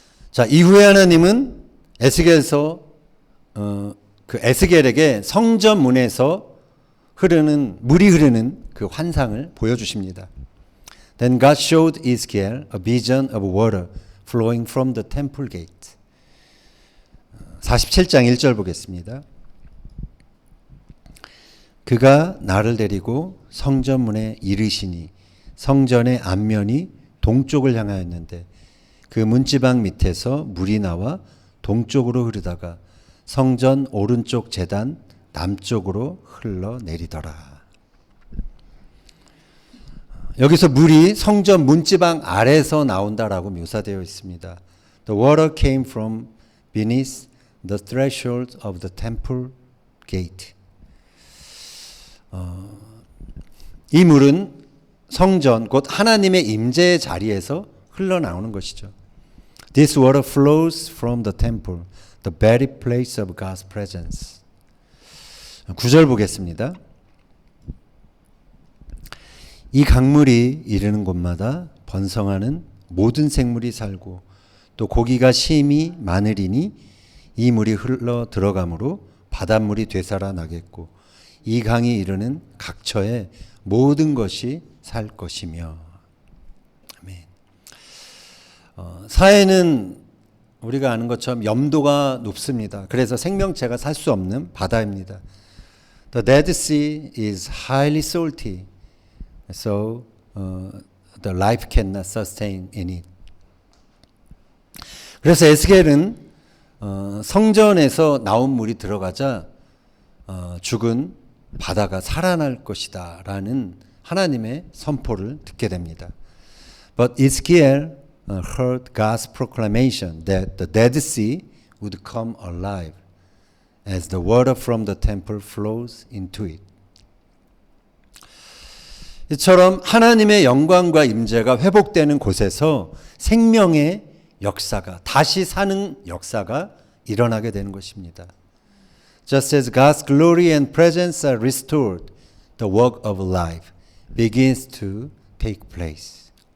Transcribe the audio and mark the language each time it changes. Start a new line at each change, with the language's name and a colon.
Korean: 자, 이후에 하나님은 에스겔서 그 에스겔에게 성전 문에서 물이 흐르는 그 환상을 보여주십니다.
English: Then God showed Ezekiel a vision of water flowing from the temple gate.
Korean: 47장 1절 보겠습니다. 그가 나를 데리고 성전문에 이르시니 성전의 앞면이 동쪽을 향하였는데 그 문지방 밑에서 물이 나와 동쪽으로 흐르다가 성전 오른쪽 제단 남쪽으로 흘러내리더라. 여기서 물이 성전 문지방 아래에서 나온다라고 묘사되어 있습니다.
English: The water came from beneath the threshold of the temple gate.
Korean: 이 물은 성전 곧 하나님의 임재의 자리에서 흘러나오는 것이죠.
English: This water flows from the temple, the very place of God's presence.
Korean: 9절 보겠습니다. 이 강물이 이르는 곳마다 번성하는 모든 생물이 살고 또 고기가 심히 많으리니 이 물이 흘러 들어가므로 바닷물이 되살아나겠고 이 강이 이르는 각처에 모든 것이 살 것이며. 아멘. 사해는 우리가 아는 것처럼 염도가 높습니다. 그래서 생명체가 살 수 없는 바다입니다.
English: The Dead Sea is highly salty. So the life cannot sustain in it.
Korean: 그래서 에스겔은 성전에서 나온 물이 들어가자 죽은 바다가 살아날 것이다 라는 하나님의 선포를 듣게 됩니다.
English: But Ezekiel heard God's proclamation that the Dead Sea would come alive as the water from the temple flows into it.
Korean: 이처럼 하나님의 영광과 임재가 회복되는 곳에서 생명의 역사가, 다시 사는 역사가 일어나게 되는 것입니다.
English: Just as God's glory and presence are restored, the work of life begins to take place.